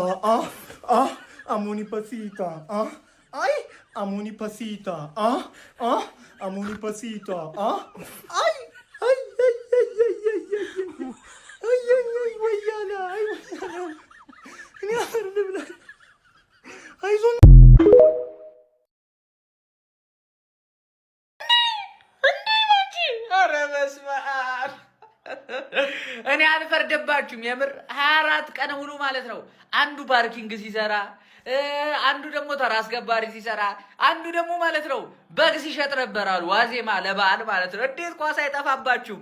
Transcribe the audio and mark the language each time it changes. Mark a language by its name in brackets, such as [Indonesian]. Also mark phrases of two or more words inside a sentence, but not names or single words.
[Amharic] amoni pasita, ay, amoni pasita, amoni pasita, ay, wayala, ini ada benar, ay son. እኔ አልፈርደባችሁም። የምር 24 ቀን ሙሉ ማለት ነው። አንዱ ፓርኪንግ ሲሰራ፣ አንዱ ደግሞ ተራ አስከባሪ ሲሰራ፣ አንዱ ደግሞ ማለት ነው በግ ሲሸጥ ነበር አሉ። ዋዜማ ለበዓል ማለት ነው። እንዴት ኳስ አይጠፋባችሁም?